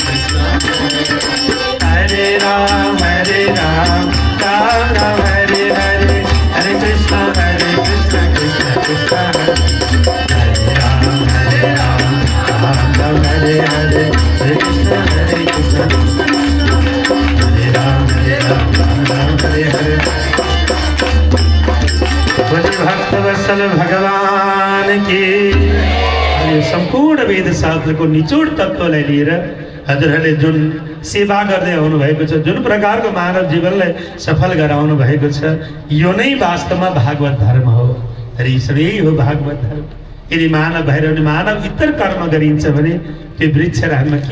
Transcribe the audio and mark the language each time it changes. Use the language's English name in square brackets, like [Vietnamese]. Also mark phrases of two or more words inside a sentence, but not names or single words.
[Nepali] हरे राम राम राम हरे हरे, हरे कृष्ण कृष्ण कृष्ण हरे राम राम हरे हरे, हरे कृष्ण हरे राम राम हरे हरे। भक्त वत्सल भगवान की सम्पूर्ण वेद शास्त्रको निचोड तत्त्वलाई लिएर हजुरहरूले जुन सेवा गर्दै आउनु भएको छ, जुन प्रकारको मानव जीवनलाई सफल गराउनु भएको छ, यो नै वास्तवमा भागवत धर्म हो। यही हो भागवत धर्म। यदि मानव भएर मानव इतर कर्म गरिन्छ भने त्यो वृक्ष राख्न के?